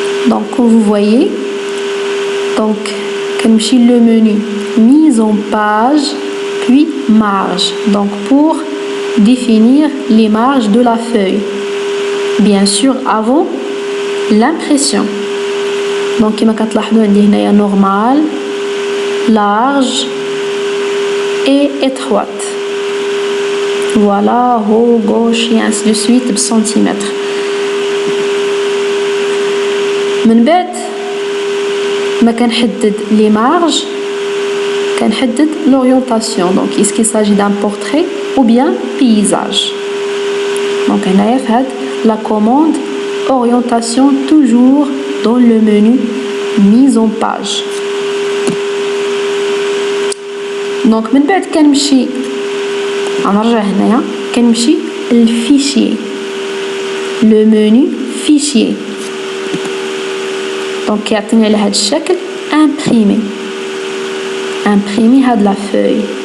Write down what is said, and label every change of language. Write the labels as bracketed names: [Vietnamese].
[French] Donc comme vous voyez, donc [Arabic] كنمشي [French] le menu mise en page puis marge, donc pour définir les marges de la feuille, bien sûr avant l'impression. Donc [Arabic] كما كتلاحظوا عندي هنايا [French] normal, large et étroite. Voilà, haut, gauche et ainsi de suite بالcentimétre. [Arabic] من بعد ما كنحدد [French] les marges, [Arabic] كنحدد l'orientation. [French] Donc est-ce qu'il s'agit d'un portrait ou bien paysage? Donc [Arabic] هنايا في هاد [French] la commande orientation toujours dans le menu mise en page. [Arabic] Donc من بعد كنمشي غنرجع هنايا كنمشي الفيشيي [French] le menu fichier. [Arabic] Donc كيعطيني على هذا الشكل imprimer هاد [French] la feuille.